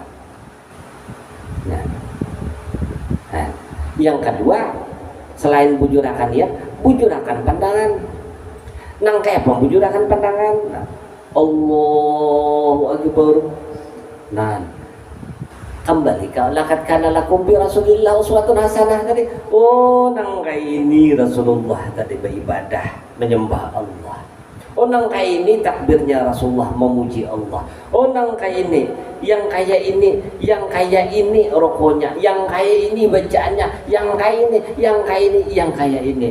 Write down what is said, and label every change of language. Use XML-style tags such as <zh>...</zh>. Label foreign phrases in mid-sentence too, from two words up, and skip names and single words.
<bjn>Nah, yang kedua selain bujurakan niat, bujurakan pandangan. Nang kayak apa bujurakan pandangan?</bjn> <ar>Nah, الله أكبر.</ar> <bjn>Nah, kembali ke</bjn> <ar>لقد كان لكم برسول الله أسوة حسنة tadi.</ar> <bjn>Oh, nang kayak ini Rasulullah tadi beribadah menyembah Allah. Oh, nang kayak ini takbirnya Rasulullah memuji Allah. Oh, nang kayak ini, yang kayak ini rokoknya, yang kayak ini bacaannya, yang kayak ini, yang kayak ini, yang kayak ini.</bjn>